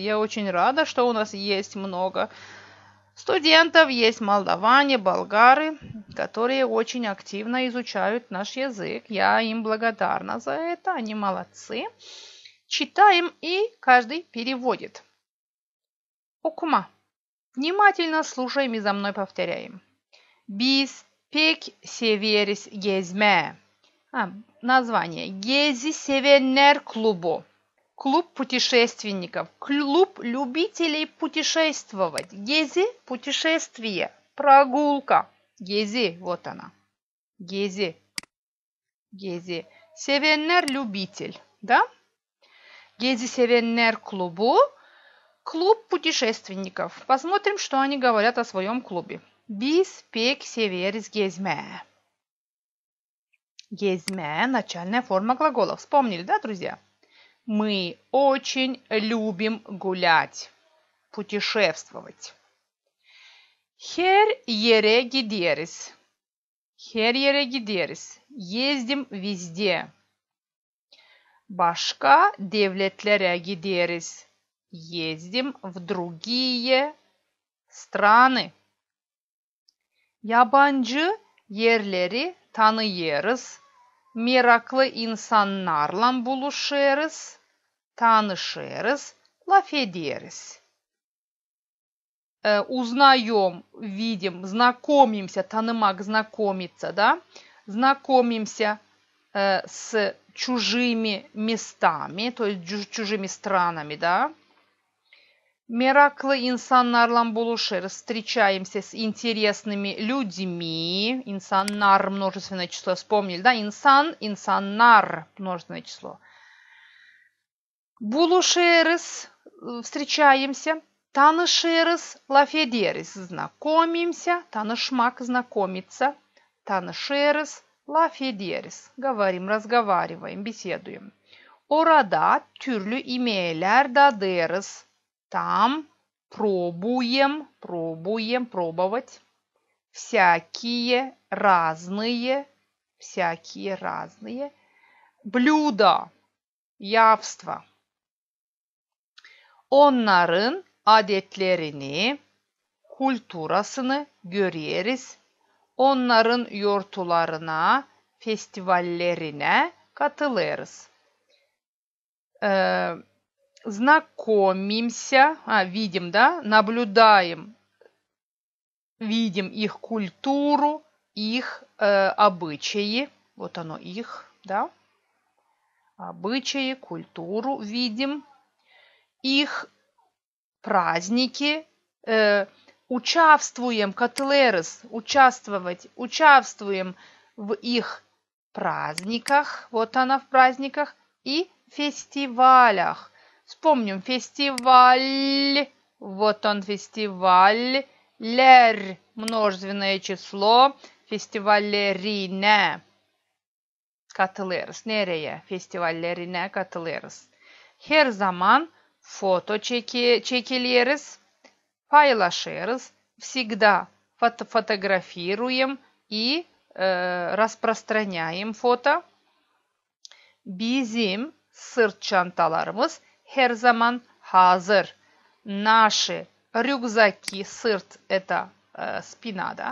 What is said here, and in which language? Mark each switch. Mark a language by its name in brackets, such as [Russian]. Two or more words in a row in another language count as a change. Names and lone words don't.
[Russian] Я очень рада, что у нас есть много студентов, есть молдаване, болгары, которые очень активно изучают наш язык. Я им благодарна за это. Они молодцы. Читаем, и каждый переводит. [Gagauz] Okuma. [Russian] Внимательно слушаем и за мной повторяем. [Gagauz] Biz pek severiz gezme. Название. Gezi sevenler klubu. [Russian] Клуб путешественников. Клуб любителей путешествовать. Gezi – путешествие. Прогулка. Gezi, вот она. [Gagauz] Gezi. Gezi. Sevenler – [Russian] любитель. Да? [Gagauz] Gezi sevenler klubu. [Russian] Клуб путешественников. Посмотрим, что они говорят о своем клубе. [Gagauz] Biz pek severiz gezme. Gezme – [Russian] начальная форма глагола. Вспомнили, да, друзья? Мы очень любим гулять, путешествовать. [Gagauz] Her yere gideriz. Her yere gideriz. [Russian] Ездим везде. [Gagauz] Başka devletlere gideriz. [Russian] Ездим в другие страны. [Gagauz] Yabancı yerleri tanıyoruz. Meraklı insanlarla buluşuruz. Tanışırız. Laf ederiz. [Russian] Узнаем, видим, знакомимся. Tanımak, знакомиться, да? Знакомимся с чужими местами, то есть чужими странами, да? [Gagauz] Meraklı insanlarla buluşuruz. [Russian] Встречаемся с интересными людьми. Insanlar множественное число. Вспомнили, да? Инсан, insanlar множественное число. [Gagauz] Buluşuruz. Встречаемся. Tanışırız. Laf ederiz. Знакомимся. Tanışmak, знакомиться. Tanışırız. Laf ederiz. [Russian] Говорим, разговариваем, беседуем. [Gagauz] Orada türlü yemeğler tadırız. [Russian] Там пробуем, пробовать. Всякие разные блюда, явства. [Gagauz] Onların adetlerini, kulturasını görüyoruz. Onların yortularına, festivallerine katılırız. [Russian] Знакомимся, видим, да, наблюдаем, видим их культуру, их обычаи, вот оно их, да, обычаи, культуру видим, их праздники, участвуем, katılırız, участвуем в их праздниках, вот она в праздниках, и фестивалях. Вспомним фестиваль, вот он фестиваль, лер, Множественное число. [Gagauz] Festivallerine katılırız. Nereye? Festivallerine katılırız. Her zaman foto çekiliyoruz. Paylaşırız. [Russian] Всегда фотографируем и распространяем фото. [Gagauz] Bizim sırt çantalarımız her zaman hazır. [Russian] Наши рюкзаки, sırt это спина, да?